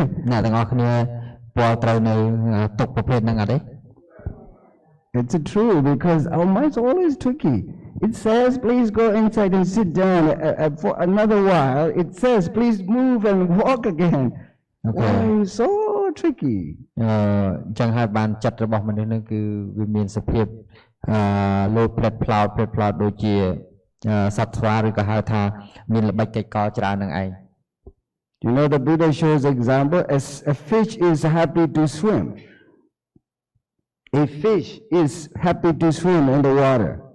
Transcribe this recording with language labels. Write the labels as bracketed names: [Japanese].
[Khmer] អ្នកទាំងអស់គ្នាពលត្រូវនៅទុកប្រភេទហ្នឹងអត់ទេ [English] It's true because our mind's always tricky. It says, please go inside and sit down for another while. It says, please move and walk again. Okay. Why so tricky? [Khmer] អញ្ចឹងហើយបានចិត្តរបស់មនុស្សនឹងគឺវាមានសភាពលោផ្លេតផ្លោតដូចជាសត្វស្វាឬក៏ហៅថាមានល្បិចកិច្ចកលច្រើននឹងឯង [English] You know the Buddha shows example as a fish is happy to swim. A fish is happy to swim in the water.